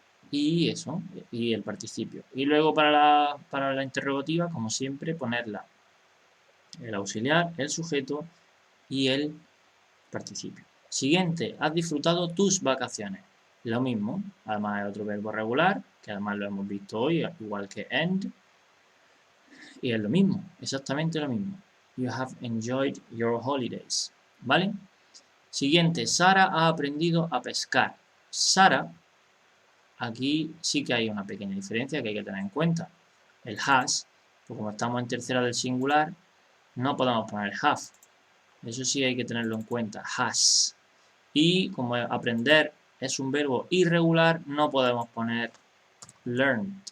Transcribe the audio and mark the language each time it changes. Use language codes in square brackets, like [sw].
[es] Y eso, y el participio. Y luego para la interrogativa, como siempre, ponerla el auxiliar, el sujeto y el participio. Siguiente, has disfrutado tus vacaciones. Lo mismo, además es otro verbo regular, que además lo hemos visto hoy, igual que end. Y es lo mismo, exactamente lo mismo. [en] You have enjoyed your holidays. [es] ¿Vale? Siguiente, Sara ha aprendido a pescar. Sara, aquí sí que hay una pequeña diferencia que hay que tener en cuenta. El has, pues como estamos en tercera del singular, no podemos poner have. Eso sí hay que tenerlo en cuenta, has. Y como aprender es un verbo irregular, no podemos poner learn.